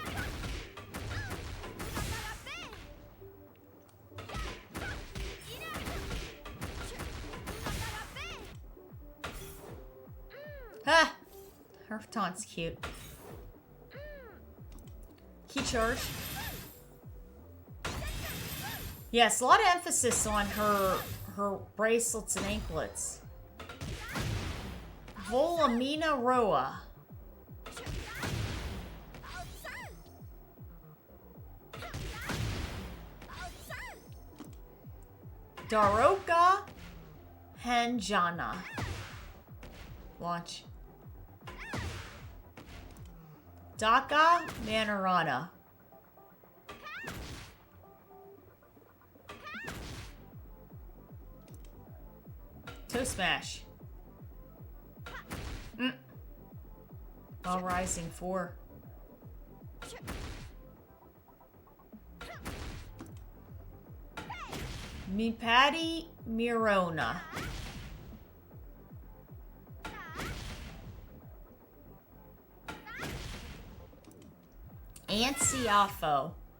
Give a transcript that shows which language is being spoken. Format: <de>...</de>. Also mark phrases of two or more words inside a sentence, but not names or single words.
<en>Ha! Her taunt's cute. Key charge. Yes, a lot of emphasis on her bracelets and anklets. Volamina Roa. Daroka Hanjana. Launch. Daka Manarana. Toe smash. While rising 4. Mipati Mirona. Ansiafo.</en>